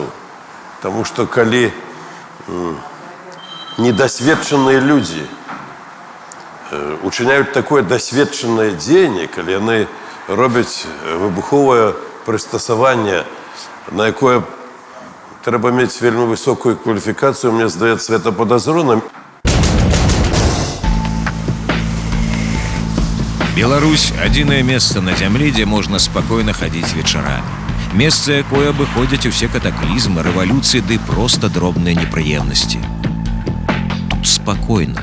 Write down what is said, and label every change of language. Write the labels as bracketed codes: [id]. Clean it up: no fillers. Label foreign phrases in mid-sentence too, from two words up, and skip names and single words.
[uk] Тому що коли недосвідчені люди учиняють таке досвідчене діяння, коли вони роблять вибухове пристосування, на яке треба мати вельми високу кваліфікацію, мені здається, це підозрілим. [be] Беларусь – адзінае месца на зямлі, дзе можна спакойна хадзіць вечарамі. Месца, якое абыходзяць усе катаклізмы, рэвалюцыі ды проста дробныя непрыемнасці. Тут спакойна.